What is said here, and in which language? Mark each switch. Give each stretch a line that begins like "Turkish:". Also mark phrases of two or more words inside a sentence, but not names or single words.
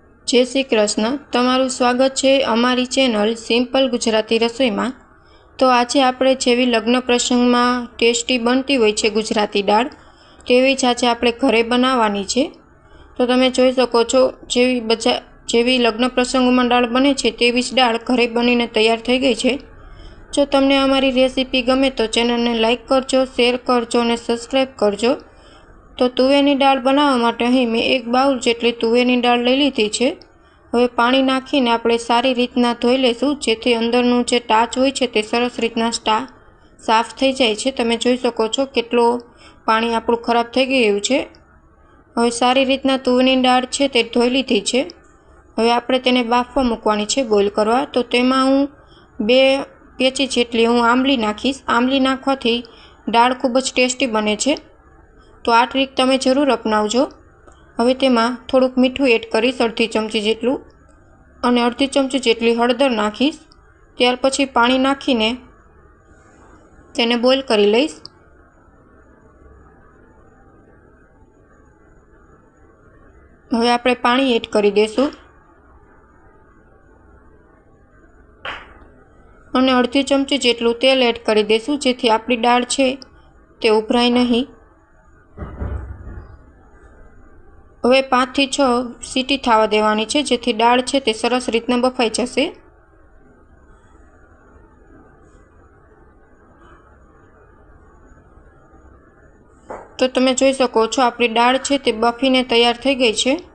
Gujarati: જય શ્રી કૃષ્ણ। તમારું સ્વાગત હૈ અમારી ચેનલ સિમ્પલ ગુજરાતી રસોઈ મેં। તો આજ આપણે જેવી લગ્ન પ્રસંગ મેં ટેસ્ટી બનતી હોય છે ગુજરાતી દાળ તેવી જ આજ આપણે ઘરે બનાવવાની છે। તો તમે જોઈ શકો છો જેવી લગ્ન પ્રસંગ મેં દાળ બને છે તેવી જ દાળ ઘરે બનીને તૈયાર થઈ ગઈ છે। જો તમને અમારી રેસિપી ગમે તો ચેનલ ને લાઇક કરજો, શેર કરજો ને સબ્સ્ક્રાઇબ કરજો। તો તુવેરની દાળ બનાવવા માટે અહીં મૈં એક બાઉલ જેટલી તુવેરની દાળ લઈ લીધી છે। હવે પાણી નાખીને આપણે સારી રીતના ધોઈ લેશું જેથી અંદરનું જે ટાચ હોય છે તે સરસ રીતના સાફ થઈ જાય છે। તમે જોઈ શકો છો કેટલો પાણી આપણું ખરાબ થઈ ગયું છે। હવે સારી રીતના તુવેરની દાળ છે તે ધોઈ લીધી છે। હવે આપણે તેને બાફવા મૂકવાની છે બોઇલ કરવા। તો તેમાં હું 2 પેચી જેટલી હું આંબલી નાખીશ। આંબલી નાખવાથી દાળ ખૂબ જ ટેસ્ટી બને છે। તો આ ટ્રીક તમે જરૂર અપનાવજો। હવે તેમાં થોડુંક મીઠું એડ કરીશ, અર્ધી ચમચી જેટલું, અને અર્ધી ચમચી જેટલી હળદર નાખીશ। ત્યાર પછી પાણી નાખીને તેને બોઇલ કરી લઈશ। હવે આપણે પાણી એડ કરી દેશું અને અર્ધી ચમચી જેટલું તેલ એડ કરી દેશું જેથી આપણી દાળ છે તે ઉભરાય નહીં। હવે 5 થી 6 સીટી થવા દેવાની છે જેથી દાળ છે તે સરસ રીતના બફાઈ જશે। તો તમે જોઈ શકો છો આપણી દાળ છે તે બફીને તૈયાર થઈ ગઈ છે।